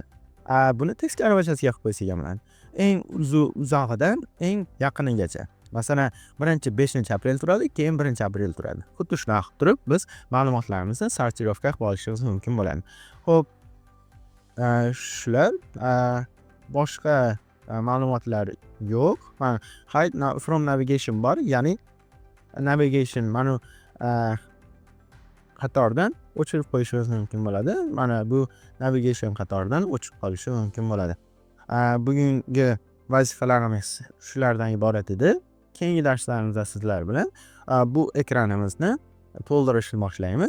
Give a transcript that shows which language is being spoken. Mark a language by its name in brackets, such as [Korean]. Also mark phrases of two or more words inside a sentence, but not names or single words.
[Uzbek] Buni teskari vazifasiga qilib qo'ysak ham bo'ladi. Eng uzog'idan eng yaqinigacha. Masalan, 5 aprel turadi, keyin 1 aprel turadi. Xuddi shunaqa qilib turib, biz ma'lumotlarimizni sortirovka qilib olishimiz mumkin bo'ladi. Xo'p, shular, boshqa ma'lumotlar yo'q. [English] Hide from navigation [Uzbek] bor, ya'ni navigation mana qatordan o'chirib qo'yishimiz mumkin bo'ladi. Mana bu navigation qatoridan o'chib qolishi mumkin bo'ladi. Bugungi vazifalarimiz shulardan iborat edi. Keyingi darslarimizda sizlar bilan bu ekranimizni to'ldirishni boshlaymiz.